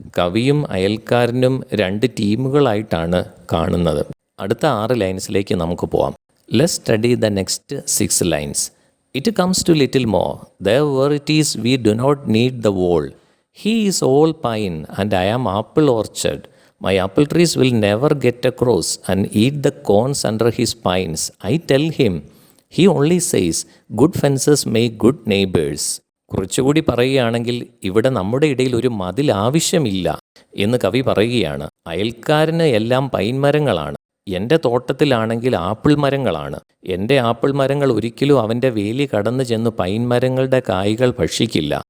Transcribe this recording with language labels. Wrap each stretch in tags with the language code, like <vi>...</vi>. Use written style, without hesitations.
<ml>കവിയും അയൽക്കാരനും 2 ടീമുകളായിട്ടാണ് കാണുന്നത്. അടുത്ത 6 ലൈൻസിലേക്ക് നമുക്ക് പോവാം.</ml> <en>Let's study the next 6 lines. It comes to little more. There varieties we do not need the wall. He is all pine and I am apple orchard. My apple trees will never get across and eat the cones under his pines. I tell him. He only says, good fences make good neighbors.</en> <ml>കുറച്ചുകൂടി പറയുകയാണെങ്കിൽ ഇവിടെ നമ്മുടെ ഇടയിൽ ഒരു മതിൽ ആവശ്യമില്ല എന്ന് കവി പറയുകയാണ്. അയൽക്കാരന് എല്ലാം പൈൻ മരങ്ങളാണ്, എൻ്റെ തോട്ടത്തിലാണെങ്കിൽ ആപ്പിൾ മരങ്ങളാണ്. എൻ്റെ ആപ്പിൾ മരങ്ങൾ ഒരിക്കലും അവൻ്റെ വേലി കടന്നു ചെന്ന് പൈൻ മരങ്ങളുടെ കായ്കൾ ഭക്ഷിക്കില്ല.</ml>